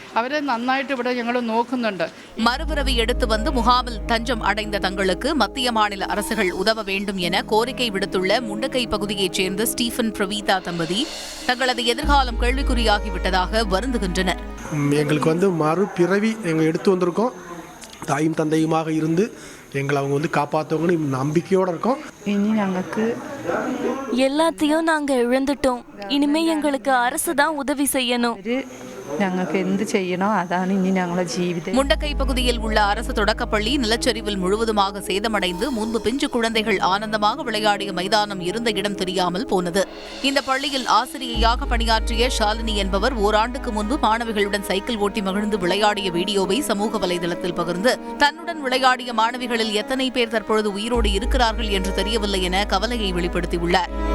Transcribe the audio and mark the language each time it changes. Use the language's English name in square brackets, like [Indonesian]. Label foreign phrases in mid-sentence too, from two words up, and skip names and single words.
[Tamil] மறுபிறவி எடுத்து வந்து முகாமில் தஞ்சம் அடைந்த தங்களுக்கு மத்திய மாநில அரசுகள் உதவ வேண்டும் என கோரிக்கை விடுத்துள்ள முண்டக்கை பகுதியைச் சேர்ந்த ஸ்டீஃபன் பிரவீதா தம்பதி தங்களது எதிர்காலம் கேள்விக்குறியாகிவிட்டதாக வருந்துகின்றனர். எங்களுக்கு மறுபிறவி எங்க எடுத்து வந்திருக்கோம். தாயும் தந்தையுமாக இருந்து எங்களை அவங்க காப்பாற்றுவாங்கன்னு நம்பிக்கையோட இருக்கோம். இனி நாங்களுக்கு எல்லாத்தையும் நாங்க இழந்துட்டோம். இனிமே எங்களுக்கு அரசு தான் உதவி செய்யணும். [Malayalam] ഞങ്ങൾക്ക് എന്ത് ചെയ്യണോ അതാണ് ഇനി ഞങ്ങളുടെ ജീവിതം. [Tamil] முண்டக்கை பகுதியில் உள்ள அரசு தொடக்கப்பள்ளி நிலச்சரிவில் முழுவதுமாக சேதமடைந்து முன்பு பிஞ்சு குழந்தைகள் ஆனந்தமாக விளையாடிய மைதானம் இருந்த இடம் தெரியாமல் போனது. இந்த பள்ளியில் ஆசிரியையாக பணியாற்றிய ஷாலினி என்பவர் ஓராண்டுக்கு முன்பு மாணவிகளுடன் சைக்கிள் ஓட்டி மகிழ்ந்து விளையாடிய வீடியோவை சமூக வலைதளத்தில் பகிர்ந்து தன்னுடன் விளையாடிய மாணவிகளில் எத்தனை பேர் தற்பொழுது உயிரோடு இருக்கிறார்கள் என்று தெரியவில்லை என கவலையை வெளிப்படுத்தியுள்ளார்.